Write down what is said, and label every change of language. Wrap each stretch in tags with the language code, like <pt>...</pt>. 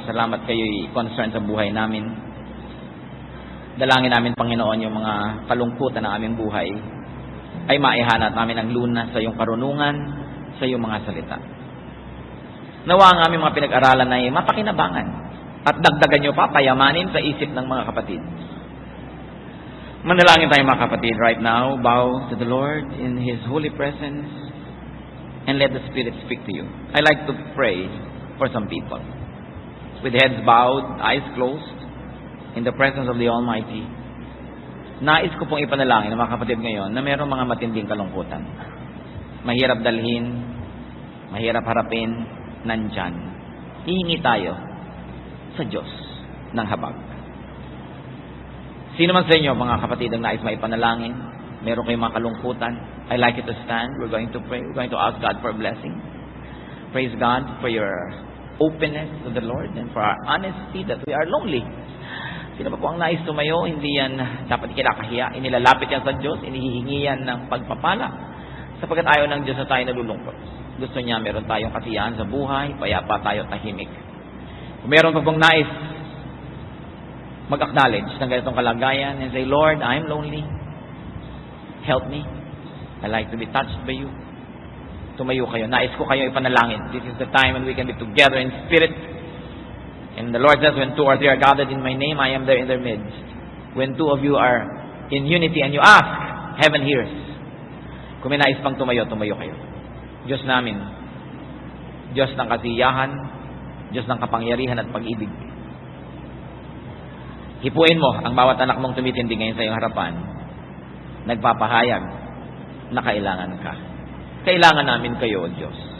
<tl>Salamat kayo'y concern sa buhay namin. Dalangin namin, Panginoon, yung mga kalungkutan ng aming buhay ay maihanat namin ang lunas sa iyong karunungan, sa iyong mga salita. Nawa ang aming mga pinag-aralan ay mapakinabangan at dagdagan niyo pa, payamanin sa isip ng mga kapatid. Manalangin tayo mga kapatid</tl> <en>right now. Bow to the Lord in His holy presence and let the Spirit speak to you. I like to pray for some people. With heads bowed, eyes closed, in the presence of the Almighty.</en> <tl>Nais ko pong ipanalangin ng mga kapatid ngayon na mayroong mga matinding kalungkutan. Mahirap dalhin, mahirap harapin, nandyan. Hihingi tayo sa Diyos ng habag. Sino man sa inyo, mga kapatid, ang nais maipanalangin, meron kayong mga kalungkutan,</tl> <en>I like you to stand. We're going to pray. We're going to ask God for a blessing. Praise God for your openness to the Lord and for our honesty that we are lonely.</en> <tl>Sino ba po ang nais tumayo? Hindi yan dapat kinakahiya. Inilalapit yan sa Diyos. Inihihingi yan ng pagpapala. Sapagkat ayaw ng Diyos na tayo nalulungkot. Gusto niya meron tayong kasiyahan sa buhay, payapa tayo, tahimik. Kung meron pa pong nais mag-acknowledge ng ganitong kalagayan</tl> <en>and say, Lord, I'm lonely. Help me. I like to be touched by you.</en> <tl>Tumayo kayo. Nais ko kayo ipanalangin.</tl> <en>This is the time when we can be together in spirit. And the Lord says, when 2 or 3 are gathered in my name, I am there in their midst. When 2 of you are in unity and you ask, heaven hears.</en> <tl>Kung may nais pang tumayo, tumayo kayo. Diyos namin, Diyos ng kasiyahan, Diyos ng kapangyarihan at pag-ibig. Hipuin mo ang bawat anak mong tumitindi ngayon sa iyong harapan. Nagpapahayag na kailangan ka. Kailangan namin kayo, O Diyos.</tl>